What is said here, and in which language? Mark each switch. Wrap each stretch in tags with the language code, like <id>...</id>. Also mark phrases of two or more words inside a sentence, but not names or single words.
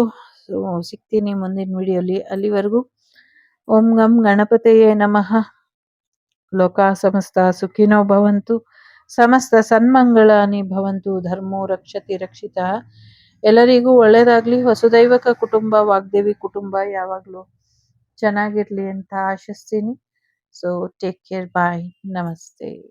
<kn>ಸಿಗ್ತೀನಿ ಮುಂದಿನ ವಿಡಿಯೋಲಿ. ಅಲ್ಲಿವರೆಗೂ</kn> <sa>ಓಂ ಗಂ ಗಣಪತಿಯೇ ನಮಃ. ಲೋಕ ಸಮಸ್ತ ಸುಖಿನೋ ಭವಂತು, ಸಮಸ್ತ ಸನ್ಮಂಗಳಾನಿ ಭವಂತು, ಧರ್ಮೋ ರಕ್ಷತಿ ರಕ್ಷಿತಃ.</sa> <kn>ಎಲ್ಲರಿಗೂ ಒಳ್ಳೇದಾಗ್ಲಿ. ವಸುದೈವಕ ಕುಟುಂಬ, ವಾಗ್ದೇವಿ ಕುಟುಂಬ ಯಾವಾಗ್ಲೂ ಚೆನ್ನಾಗಿರ್ಲಿ ಅಂತ ಆಶಿಸ್ತೀನಿ.</kn> <en>so take care, bye, ನಮಸ್ತೆ.</en>